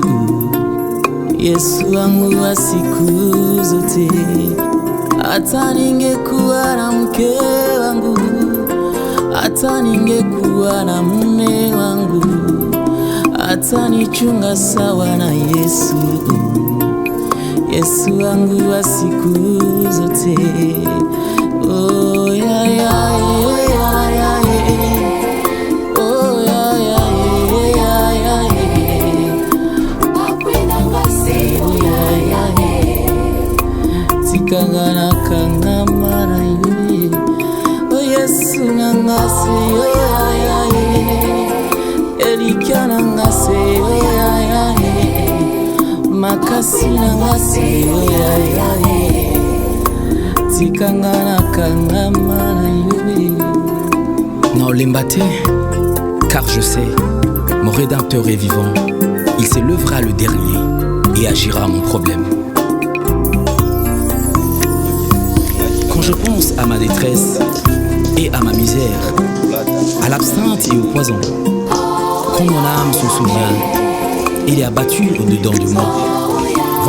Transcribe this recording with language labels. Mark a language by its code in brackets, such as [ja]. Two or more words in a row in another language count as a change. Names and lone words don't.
[sw] Yesu wangu wa siku zote, hata ningekuwa na mke wangu, hata ningekuwa na mume wangu, hata nichunga sawa na Yesu. Yesu wangu wa siku zote. [ln] Oh ya ya ya ya, oh ya ya ya ya, oh ya ya, tikanga na kanga mara yo. Oh Yesu nanga se oh ya ya, elika nanga se oh ya ya, makasi nanga se oh ya ya, tikanga na kanga mara yo. Naolemba te, [fr] car je sais, mon Rédempteur est vivant. Il se lèvera le dernier et agira à mon problème. Quand je pense à ma détresse et à ma misère, à l'absinthe et au poison, quand mon âme s'en souvient, il est abattu au-dedans de moi.